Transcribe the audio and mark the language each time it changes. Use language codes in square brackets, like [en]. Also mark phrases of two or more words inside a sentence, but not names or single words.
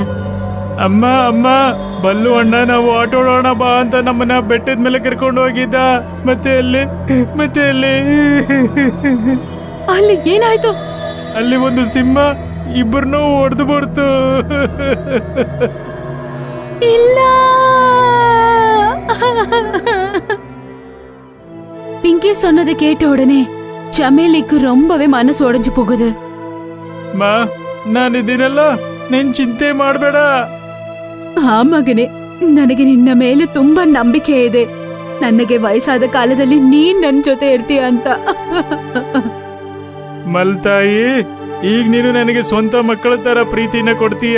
[kn] ಅಮ್ಮ ಅಮ್ಮ, ಬಲ್ಲು ಅಣ್ಣ ನಾವು ಆಟೋಡೋಣ ಬಾ ಅಂತ ನಮ್ಮನ್ನ ಬೆಟ್ಟದ ಮೇಲೆ ಕರ್ಕೊಂಡು ಹೋಗಿದ್ದ. ಮತ್ತೆ ಅಲ್ಲಿ ಅಲ್ಲಿ ಏನಾಯ್ತು? ಅಲ್ಲಿ ಒಂದು ಸಿಂಹ ಇಬ್ಬರನ್ನೂ ಹೊಡೆದು ಬರ್ತು. ಇಲ್ಲ. [ta] பிங்கி சொன்னதை கேட்ட உடனே ಚಮೇಲಿக்கு ரொம்பவே மனசு உடைஞ்சு போகுது. [kn] ಮಾ, ನಾನಿದ್ದೀನಲ್ಲ, ನೀನ್ ಚಿಂತೆ ಮಾಡಬೇಡ. ಆ ಮಗನೇ, ನನಗೆ ನಿನ್ನ ಮೇಲೆ ತುಂಬಾ ನಂಬಿಕೆ ಇದೆ. ನನಗೆ ವಯಸ್ಸಾದ ಕಾಲದಲ್ಲಿ ನೀನ್ ನನ್ ಜೊತೆ ಇರ್ತೀಯ ಅಂತ. ಮಲ್ತಾಯಿ, ಈಗ ನೀನು ನನಗೆ ಸ್ವಂತ ಮಕ್ಕಳ ತರ ಪ್ರೀತಿನ ಕೊಡ್ತೀಯ.